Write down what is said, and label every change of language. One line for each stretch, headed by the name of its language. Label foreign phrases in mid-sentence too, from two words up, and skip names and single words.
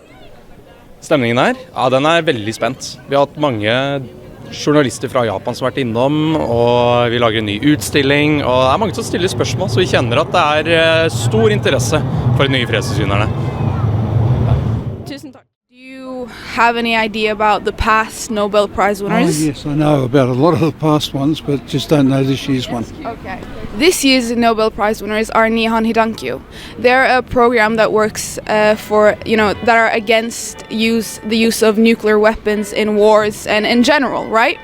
Norwegian: Stemningen her? Ja, den er veldig spent. Vi har hatt mange journalister fra Japan som har vært innom, og vi lager en ny utstilling, og det er mange som stiller spørsmål, så vi kjenner at det er stor interesse for de nye fredsprisvinnerne. Tusen takk.
English: Do you have any idea about the past Nobel Prize winners? Oh, yes, I know about a lot of the past ones, but just don't know this year's one. Okay. This year's Nobel Prize winners are Nihon Hidankyo. They're a program that works that are against the use of nuclear weapons in wars and in general, right?